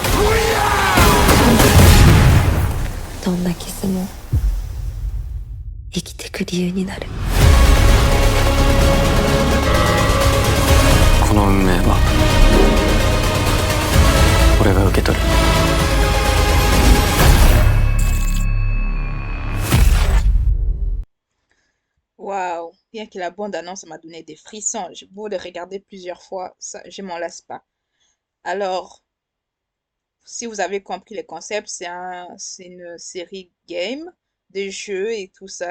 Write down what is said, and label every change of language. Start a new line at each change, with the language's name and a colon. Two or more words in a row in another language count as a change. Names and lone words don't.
Japanese: どんな傷も生きてく理由になる。この運命は俺が受け取る。
French: Waouh! Rien que la bande-annonce m'a donné des frissons. J'ai beau le regarder plusieurs fois, ça, je m'en lasse pas. Alors, si vous avez compris le concept, c'est une série game, des jeux et tout ça.